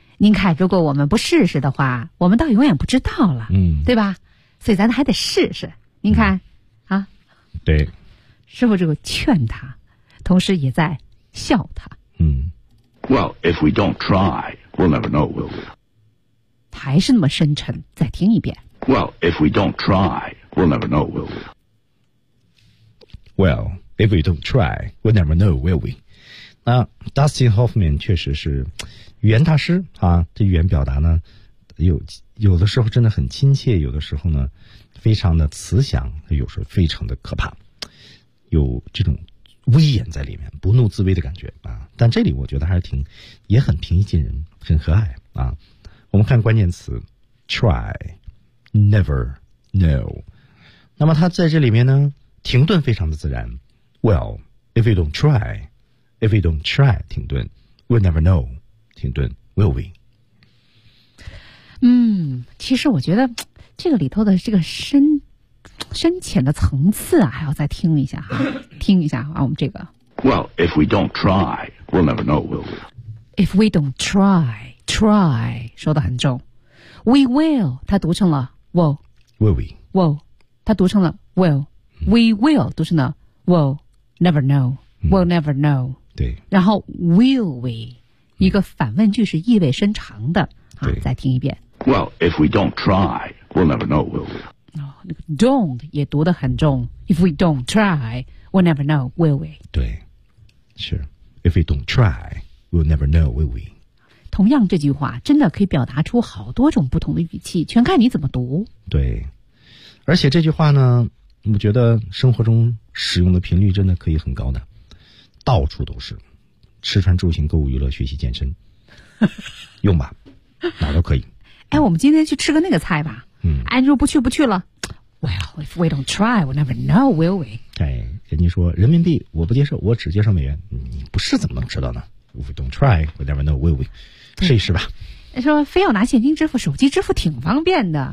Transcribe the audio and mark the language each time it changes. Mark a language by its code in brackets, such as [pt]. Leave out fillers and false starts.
[zh] 您看，如果我们不试试的话，我们倒永远不知道了，嗯，对吧？所以咱还得试试。您看、嗯、啊，对，师傅这个劝他，同时也在笑他。嗯 [en] ，Well, if we don't try, we'll never know, will we? [zh] 还是那么深沉，再听一遍。 [en] Well, if we don't try, we'll never know, will we? Well, if we don't try, we'll never know, will we? [zh] 那 Dustin Hoffman 确实是语言大师啊，这语言表达呢，有的时候真的很亲切，有的时候呢，非常的慈祥，有时候非常的可怕，有这种威严在里面，不怒自威的感觉啊。但这里我觉得还是挺，也很平易近人，很和蔼啊。我们看关键词 try, never, no。那么它在这里面呢，停顿非常的自然。 [en] Well, if you don't try, if you don't try, [zh] 停顿。 [en] We'll never know, [zh] 停顿。 [en] Will we? [zh] 嗯，其实我觉得这个里头的这个深浅的层次啊，还要再听一下哈，听一下啊，我们这个。 [en] Well, if we don't try, we'll never know, will we? If we don't try, try [zh] 说得很重 [en] ，we will [zh] 它读成了 [en] will, will we? Will [zh] 它读成了 [en] will,、嗯、we will [zh] 读成了 [en] will, never know,、嗯、will never know. [zh] 对。然后 [en] will we、 [zh] 嗯、一个反问句是意味深长的啊，再听一遍。 [en] Well, if we don't try, we'll never know, will we? [zh] 哦，那个 don't 也读得很重。 [en] If we don't try, we'll never know, will we? [zh] 对，是。 [en] If we don't try, we'll never know, will we? [zh] 同样这句话真的可以表达出好多种不同的语气，全看你怎么读。对，而且这句话呢，我觉得生活中使用的频率真的可以很高的，到处都是，吃穿住行、购物娱乐、学习健身，用吧，哪都可以。哎，我们今天去吃个那个菜吧。嗯，哎，你说不去不去了。 [en] Well, if we don't try, we'll never know, will we? [zh] 哎，人家说人民币我不接受，我只接受美元。你不是怎么能知道呢 [en] ？If we don't try, we'll never know, will we? [zh] 试一试吧。说非要拿现金支付，手机支付挺方便的。